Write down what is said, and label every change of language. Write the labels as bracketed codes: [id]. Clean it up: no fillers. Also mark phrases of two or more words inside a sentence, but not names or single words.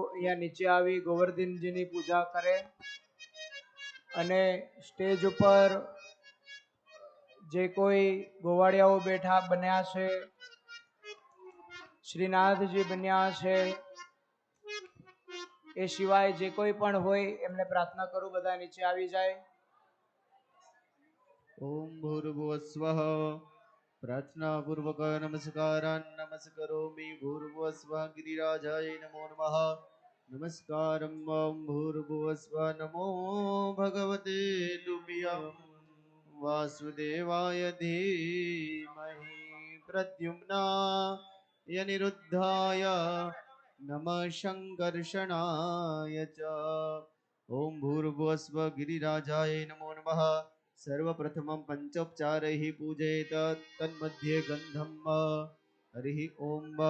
[gu] અહીંયા નીચે આવી ગોવર્ધનજીની પૂજા કરે અને સ્ટેજ ઉપર જે કોઈ ગોવાળિયાઓ બેઠા બન્યા છે, શ્રીનાથજી બન્યા છે, એ સિવાય જે કોઈ પણ હોય એમને પ્રાર્થના કરું બધા નીચે આવી જાય. [sa] ઓમ ભૂર્ભુવઃ સ્વઃ प्रार्थना पूर्वक नमस्कारान् नमस्करोमि भूर्भुवस्वः गिरिराजाय नमो नमः नमस्कारं भूर्भुवस्व नमो भगवते तुभ्यं वासुदेवाय धीमहि प्रद्युम्नाय निरुद्धाय नमः शङ्कर्षणाय च ॐ भूर्भुवस्व गिरिराजाय नमो नमः सर्वप्रथमं पञ्चोपचारैः पूजयेत तन्मध्ये गन्धं हरिः ॐ